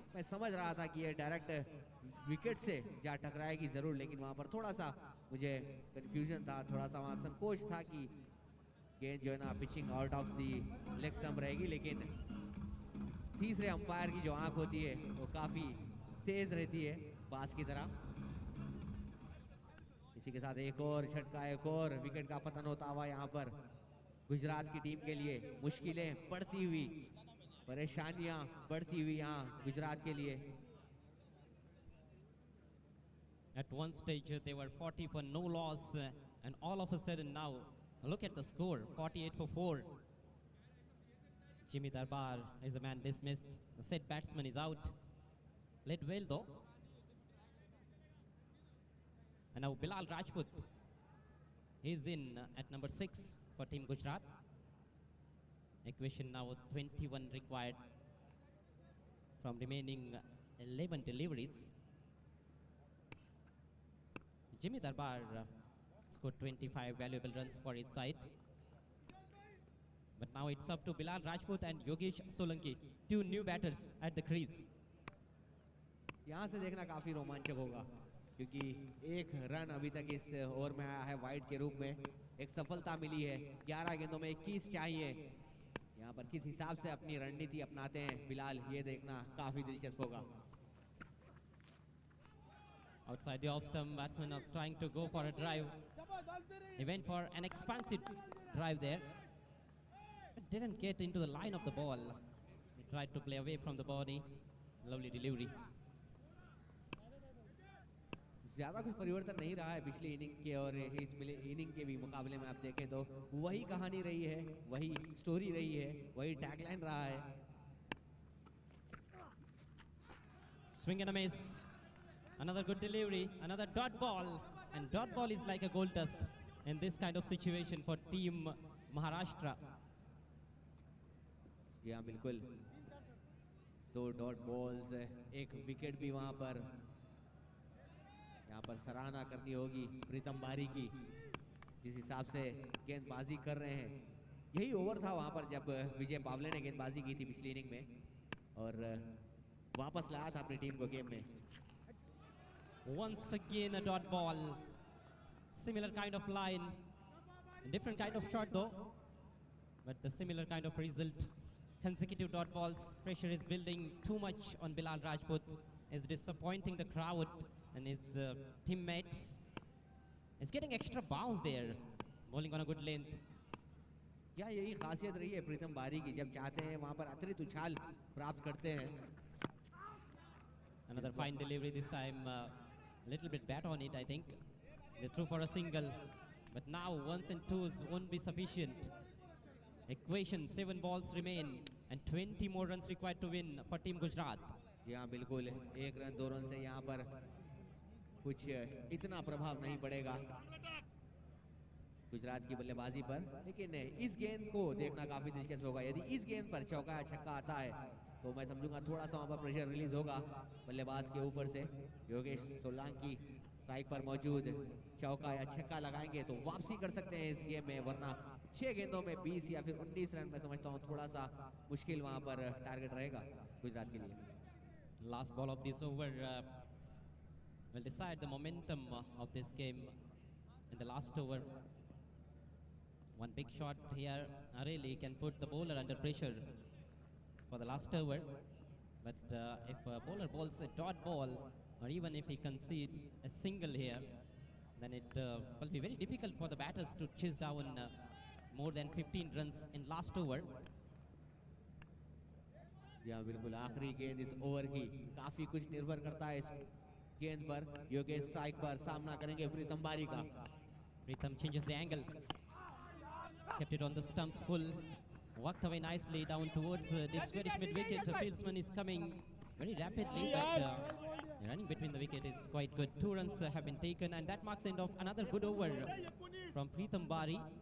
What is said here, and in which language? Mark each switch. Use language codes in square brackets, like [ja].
[hi] मैं समझ रहा था कि ये डायरेक्ट विकेट से जा टकराएगी जरूर, लेकिन वहां पर थोड़ा सा मुझे कंफ्यूजन था, थोड़ा सा वहां संकोच था कि गेंद जो है ना [en] pitching out of the leg stump [hi] रहेगी, लेकिन तीसरे अंपायर की जो आंख होती है वो काफी तेज रहती है बास की तरह। इसी के साथ एक और झटका, एक और विकेट का पतन होता हुआ यहाँ पर गुजरात की टीम के लिए मुश्किलें बढ़ती हुई, परेशानियां बढ़ती हुई यहाँ गुजरात के लिए। [en] At one stage they were 40 for no loss, and all of a sudden now look at the score, 48 for 4. Jimmy Darbar is a man dismissed. The set batsman is out. Led well though. And now Bilal Rajput, he's in at number 6 for Team Gujarat. Equation now 21 required from remaining 11 deliveries. Jimmy Darbar scored 25 valuable runs for his side. But now it's up to Bilal Rajput and Yogesh Solanki, 2 new batters at the crease. [hi] यहाँ से देखना काफी रोमांचक होगा, क्योंकि एक run अभी तक इस ओवर में आया है वाइड के रूप में। एक सफलता मिली है, 11 गेंदों में 21 चाहिए। यहाँ पर किस हिसाब से अपनी रणनीति अपनाते हैं बिलाल, ये देखना काफी दिलचस्प होगा। [en] Outside the off stump, batsman was trying to go for a drive. He went for an expansive drive there, but didn't get into the line of the ball. He tried to play away from the body. Lovely delivery. [hi] ज्यादा कुछ परिवर्तन नहीं रहा है पिछली inning के और इस इनिंग के भी मुकाबले में। आप देखें तो वही कहानी रही है, वही स्टोरी रही है, वही टैगलाइन रहा है। [en] Swing and a miss. Another good delivery, another dot ball, and dot ball is like a gold dust in this kind of situation for Team Maharashtra. [hi] जी हाँ बिल्कुल, 2 डॉट बॉल्स, एक विकेट भी वहाँ पर। यहाँ पर सराहना करनी होगी प्रीतम बारी की, जिस हिसाब से गेंदबाजी कर रहे हैं। यही ओवर था वहाँ पर जब विजय पावले ने गेंदबाजी की थी पिछली इनिंग में और वापस लाया था अपनी टीम को गेम में। [en] Once again a dot ball, similar kind of line, different kind of shot though, but the similar kind of result. Consecutive dot balls, pressure is building too much on Bilal Rajput, is disappointing the crowd and his teammates. Is getting extra bounce there, bowling on a good length. [hi] क्या यही खासियत रही है प्रीतम बारी की, जब चाहते हैं वहाँ पर अतिरिक्त उछाल प्राप्त करते हैं। [en] Another fine delivery this time, little bit bad on it I think. They threw for a single, but now 1s and 2s won't be sufficient. Equation, 7 balls remain and 20 more runs required to win for Team Gujarat. [hi] जी हाँ बिल्कुल, 1 run 2 run से यहाँ पर कुछ इतना प्रभाव नहीं पड़ेगा गुजरात की बल्लेबाजी पर, लेकिन इस गेंद को देखना काफी दिलचस्प होगा। यदि इस गेंद पर चौका या छक्का आता है तो मैं समझूंगा थोड़ा सा वहाँ पर [en] pressure release [hi] होगा बल्लेबाज के ऊपर से। योगेश सोलंकी स्ट्राइक पर मौजूद चौका या छक्का लगाएंगे तो वापसी कर सकते हैं इस गेम में, वरना 6 गेंदों में 20 या फिर 19 रन मैं समझता हूँ थोड़ा सा मुश्किल वहाँ पर टारगेट रहेगा गुजरात के लिए. [en] Last ball of this over will decide the momentum of this game in the last over. One big shot here really can put the bowler under pressure for the last over. But if a bowler bowls a dot ball, or even if he concede a single here, then it will be very difficult for the batters to chase down more than 15 runs in last over. [hi] या बिल्कुल आखिरी गेंद इस over की काफी कुछ निर्भर करता है इस गेंद पर. योगेश स्ट्राइक पर सामना करेंगे प्रीतम बारी का. [en] Pritham changes the angle, kept it on the stumps full, walked away nicely down towards deep squarish mid wicket. The fieldsman is coming very rapidly, but running between the wicket is quite good. 2 runs have been taken, and that marks end of another good over from Pritham Bari.